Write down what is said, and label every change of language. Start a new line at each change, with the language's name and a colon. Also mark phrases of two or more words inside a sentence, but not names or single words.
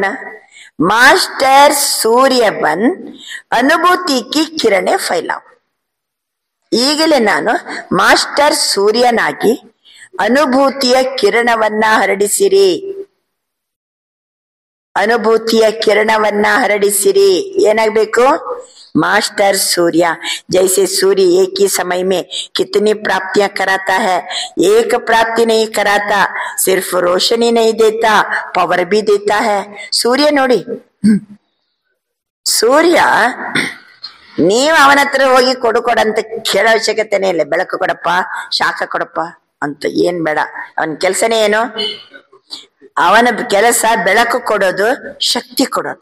Hindi: मास्टर सूर्य बन अनुभूति की किरणें फैलाओ.
Kannada: ಈಗಲೇ ನಾನು ಮಾಸ್ಟರ್ ಸೂರ್ಯನಾಗಿ ಅನುಭೂತಿಯ ಕಿರಣವನ್ನ ಹರಡಿಸಿರಿ. ಅನುಭೂತಿಯ ಕಿರಣವನ್ನ ಹರಡಿಸಿರಿ. ಏನಾಗ್ಬೇಕು?
Hindi: मास्टर सूर्य. जैसे सूर्य एक ही समय में कितनी प्राप्तियां कराता है, एक प्राप्ति नहीं कराता, सिर्फ रोशनी नहीं देता, पावर भी देता है.
Kannada: सूर्य ನೋಡಿ, ಸೂರ್ಯ ನೀವು ಅವನ ಹತ್ರ ಹೋಗಿ ಕೊಡಂತ ಕೇಳೋ ಅವಶ್ಯಕತೆನೇ ಇಲ್ಲ. ಬೆಳಕು ಕೊಡಪ್ಪ, ಶಾಖ ಕೊಡಪ್ಪ ಅಂತ ಏನ್ ಬೇಡ. ಅವನ ಕೆಲಸನೇ ಏನು? ಅವನ ಕೆಲಸ ಬೆಳಕು ಕೊಡೋದು, ಶಕ್ತಿ ಕೊಡೋದು.